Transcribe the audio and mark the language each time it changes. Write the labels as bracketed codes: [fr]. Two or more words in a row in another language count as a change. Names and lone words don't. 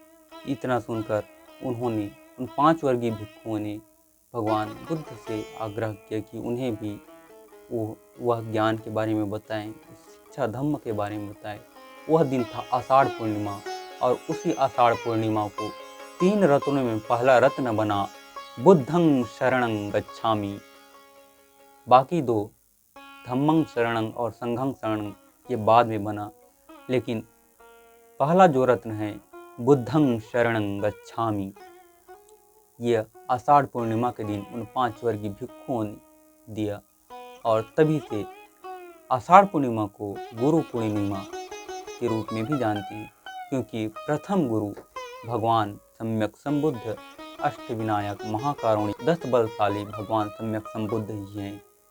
[hi] अब इतना सुनकर उन्होंने उन 5 वर्गीय भिक्षुओं ने भगवान बुद्ध से आग्रह किया कि उन्हें भी वह ज्ञान के बारे में बताएं, शिक्षा धम्म के बारे में बताएं। वह दिन था आषाढ़ पूर्णिमा, और उसी आषाढ़ पूर्णिमा को 3 रत्नों में पहला रत्न बना [pi] बुद्धं शरणं गच्छामि। [hi] बाकी 2 [pi] धम्मं शरणं [hi] और [pi] संघं शरणं [hi] ये बाद में बना, लेकिन पहला जो रत्न है [pi] बुद्धं शरणं गच्छामि, [hi] यह आषाढ़ पूर्णिमा के दिन उन 5 वर्गीय भिक्षुओं ने दिया। और तभी से आषाढ़ पूर्णिमा को गुरु पूर्णिमा के रूप में भी जानते हैं, क्योंकि प्रथम गुरु भगवान सम्यक संबुद्ध अष्टविनायक महाकारुणिक 10 बलशाली भगवान सम्यक संबुद्ध ही हैं।